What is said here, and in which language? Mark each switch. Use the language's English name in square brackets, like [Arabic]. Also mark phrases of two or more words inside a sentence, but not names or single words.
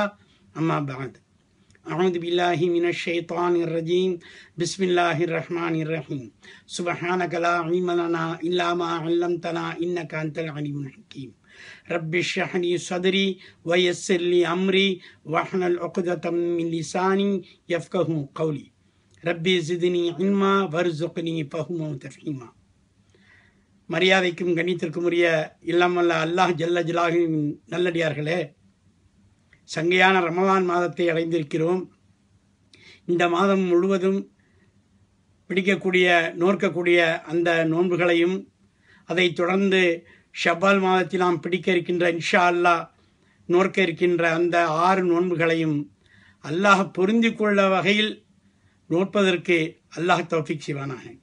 [Arabic] أما بعد أعوذ بالله من الشيطان الرجيم بسم الله الرحمن الرحيم سبحانك لا علم لنا إلا ما علمتنا إنك أنت العليم الحكيم رب اشرح لي صدري ويسر لي أمري واحلل عقدة من لساني يفقهوا قولي ربي زدني علما وارزقني فهما وتفهيما. [Tamil] மரியாதைக்கும் கண்ணியத்திற்கும் உரிய இல்லாமல்ல அல்லாஹ் [Arabic] جل جلاله [Tamil] நல்லடியார்களே, சங்கையான ரமலான் மாதத்தை அடைந்திருக்கிறோம். இந்த மாதம் முழுவதும் நோக்கக்கூடிய அந்த நோன்புகளையும் அதைத் தொடர்ந்து ஷவ்வால் மாதத்தில் நாம் பிடிக்க இருக்கின்ற [Arabic] إن شاء الله [Tamil] நோக்க இருக்கின்ற அந்த 6 நோன்புகளையும் அல்லாஹ் பொருந்தி கொள்ள வகையில் நோற்பதற்கு அல்லாஹ் தௌஃபீக் செய்வானாக.